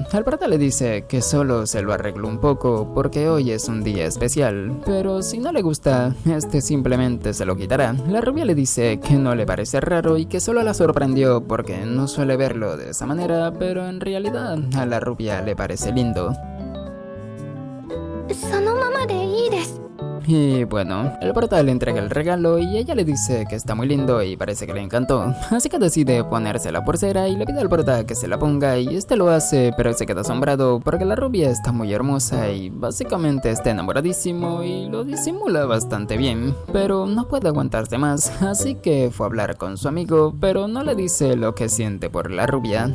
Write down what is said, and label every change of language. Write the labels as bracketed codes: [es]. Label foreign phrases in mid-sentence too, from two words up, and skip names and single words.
[es] El prota le dice que solo se lo arregló un poco porque hoy es un día especial, pero si no le gusta, este simplemente se lo quitará. La rubia le dice que no le parece raro y que solo la sorprendió porque no suele verlo de esa manera, pero en realidad a la rubia le parece lindo. [ja] そのままでいいです。 [es] Y bueno, el prota le entrega el regalo y ella le dice que está muy lindo y parece que le encantó. Así que decide ponerse la pulsera y le pide al prota que se la ponga y este lo hace, pero se queda asombrado porque la rubia está muy hermosa y básicamente está enamoradísimo y lo disimula bastante bien, pero no puede aguantarse más, así que fue a hablar con su amigo, pero no le dice lo que siente por la rubia.